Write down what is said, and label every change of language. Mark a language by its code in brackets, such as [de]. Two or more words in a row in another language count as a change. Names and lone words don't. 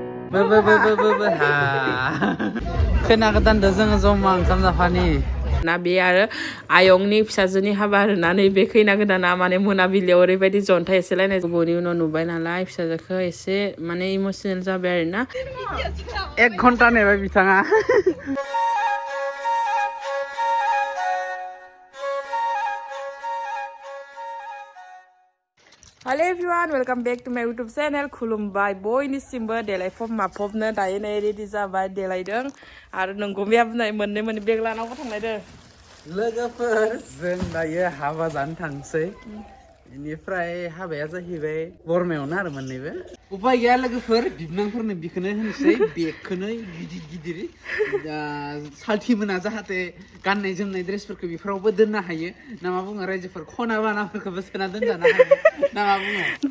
[brx] ha खैना गोदानदो जोङो जमा ओंखाम जाफानि ना बे आरो आयंनि फिसाजोनि हाबा होनानै बे खैना गोदाना माने मोनाबिलियाव ओरैबायदि जन्थाय एसेलायनाय गोबावनि उनाव नुबाय नालाय फिसाजोखौ एसे माने इमोसनेल जाबाय आरोना 1 घन्टा नेबाय बिथाङा [en] Hello everyone, welcome back to my YouTube channel. [brx] खुलुमबाय बयनिसिमबो देलायफब माफबनो दायो नै रेडि जाबाय देलायदों आरो नंगौमियाबो नै मोननै बेग लानांगौ थांनायदों लोगोफोर जों दायो हाबा जानो थांसै बेनिफ्राय हाबाया जाहैबाय बरमायावनो आरो मोननैबो उपाय गैया लोगोफोर बिबनांफोरनो बिखौनो होनोसै बेगखौनो गिदिर साल्थि मोना जाहाथे गाननाय जोमनाय ड्रेसफोरखौ बेफोरावबो दोननो हायो ना मा बुङो रायजोफोर खना बानाफोरखौबो सोना दोनजानो हायो ना मा बुङो